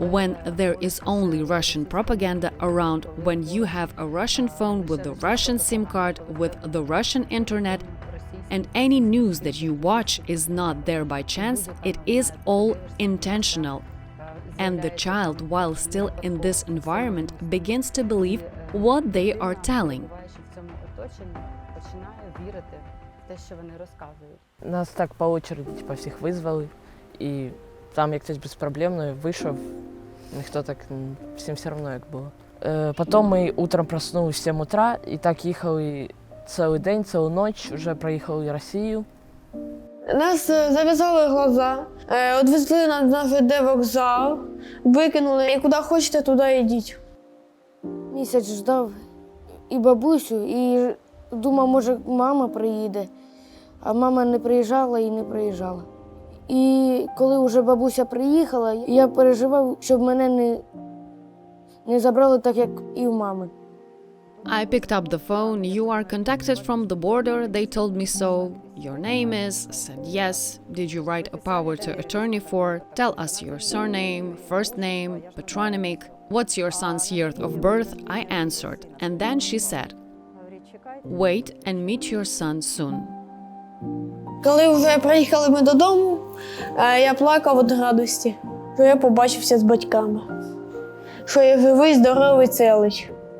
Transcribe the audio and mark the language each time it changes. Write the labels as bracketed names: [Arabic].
[English] when there is only Russian propaganda around, when you have a Russian phone with the Russian SIM card, with the Russian internet, and any news that you watch is not there by chance, it is all intentional. And the child, while still in this environment, begins to believe what they are telling. [Ukrainian] Нас так по очереді, типу, всіх визвали, і там як хтось безпроблемно вийшов, ніхто так, всім все одно як було. Потім ми утром проснулись в 7 утра, і так їхали цілий день, цілу ніч, вже проїхали Росію. Нас зав'язали глаза, відвезли на ЖД вокзал, викинули, і куди хочете, туди йдіть. Місяць ждав і бабусю, і думав, може, мама приїде, а мама не приїжджала і не приїжджала. І коли вже бабуся приїхала, я переживав, щоб мене не забрали так, як і у мами. [English] I picked up the phone. You are contacted from the border. They told me so. Your name is? Said yes. Did you write a power to attorney for? Tell us your surname, first name, patronymic. What's your son's year of birth? I answered. And then she said, wait and meet your son soon. [Ukrainian] Коли вже приїхали ми додому, я плакав від радості, що я побачився з батьками, що я живий, здоровий, цілий.